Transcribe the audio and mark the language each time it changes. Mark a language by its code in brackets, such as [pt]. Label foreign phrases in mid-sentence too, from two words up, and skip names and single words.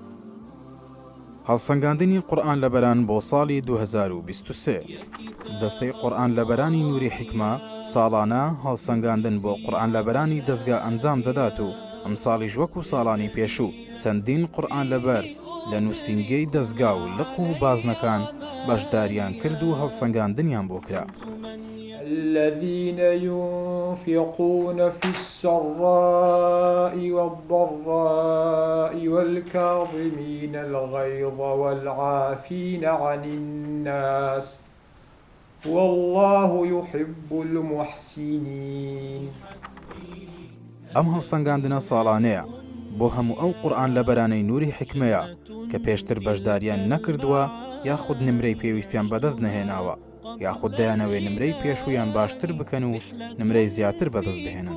[ckb] هەڵسەنگاندنی قورئان لەبەران بۆ ساڵی 2023 دەستەی قورئان لەبەرانی نوری حیکمە ساڵانە هەڵسەنگاندن بۆ قورئان لەبەرانی دەستگا ئەنجام دەدات و ئەم ساڵیش وەکو ساڵانی پێشوو چەندین قورئان لەبەر لە نووسینگەی دەستگا و لق و بازنەکان بەشداریان کرد و هەڵسەنگاندنیان بۆ کرا. [ar] الذين ينفقون في السراء والضراء والكاظمين الغيظ والعافين عن الناس والله يحب المحسنين. [ckb] ئەم هەڵسەنگاندنە ساڵانەیە بۆ هەموو ئەو قورئان لەبەرانەی نوری حیکمەیە کە پێشتر بەشداریان نەکردووە یاخود نمرەی پێویستیان بەدەست نەهێناوە یاخود دەیانەوێ نمرەی پێشوویان باشتر بکەن و نمرەی زیاتر بەدەست بهێنن.